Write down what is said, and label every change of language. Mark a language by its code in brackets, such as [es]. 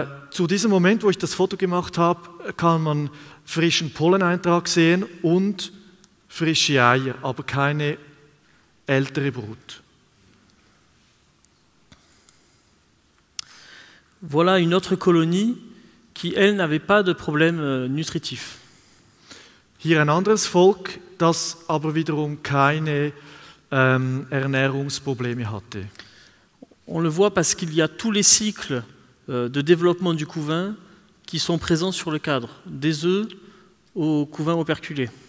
[de] Zu diesem Moment, wo ich das Foto gemacht habe, kann man frischen Polleneintrag sehen und frische Eier, aber keine ältere Brut. [fr] Voilà une autre colonie qui, elle, n'avait pas de problème nutritif. [de] Hier ein anderes Volk, das aber wiederum keine Ernährungsprobleme hatte. [fr] On le voit parce qu'il y a tous les cycles de développement du couvain qui sont présents sur le cadre, des œufs au couvain operculé.